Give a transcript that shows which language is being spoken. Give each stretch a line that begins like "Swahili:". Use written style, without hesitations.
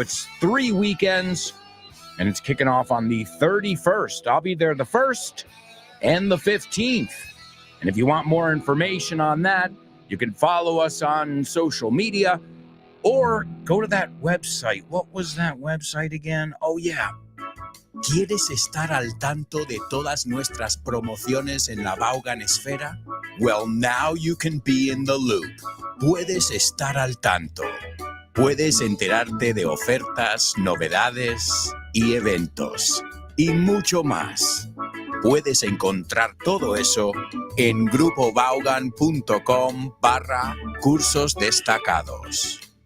English: It's 3 weekends, and it's kicking off on the 31st. I'll be there the 1st and the 15th. And if you want more information on that, you can follow us on social media or go to that website. What was that website again? Oh, yeah.
Spanish: ¿Quieres estar al tanto de todas nuestras promociones en la Vaughan Esfera?
English: Well, now you can be in the loop.
Spanish: Puedes estar al tanto. Puedes enterarte de ofertas, novedades y eventos. Y mucho más. Puedes encontrar todo eso en grupovaughan.com/cursos destacados.